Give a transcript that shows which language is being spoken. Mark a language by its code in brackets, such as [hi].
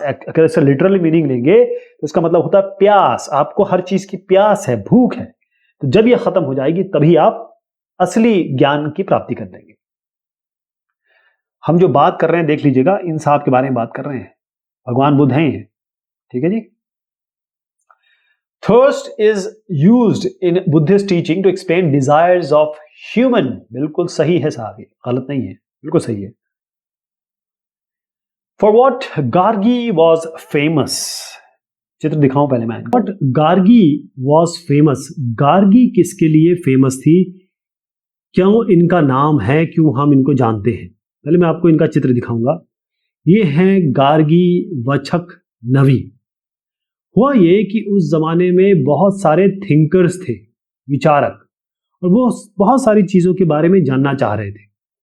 [hi] अगर इसका literally meaning लेंगे तो इसका मतलब होता है प्यास, आपको हर चीज की प्यास है, भूख है। तो जब यह खत्म हो जाएगी तभी आप असली ज्ञान की प्राप्ति कर लेंगे। हम जो बात कर रहे हैं, देख लीजिएगा, इन साहब के बारे में बात कर रहे हैं, भगवान बुद्ध हैं, ठीक है जी। [en] Thirst is used in Buddhist teaching to explain desires of human। [hi] बिल्कुल सही है साहब, ये गलत नहीं है, बिल्कुल सही है। [en] For what Gargi was famous। [hi] चित्र दिखाऊं पहले मैं। [en] What Gargi was famous। [hi] Gargi किसके लिए फेमस थी, क्यों इनका नाम है, क्यों हम इनको जानते हैं। पहले मैं आपको इनका चित्र दिखाऊंगा। ये है गार्गी वचक नवी। हुआ ये कि उस जमाने में बहुत सारे थिंकर्स थे, विचारक, और वो बहुत सारी चीजों के बारे में जानना चाह रहे थे।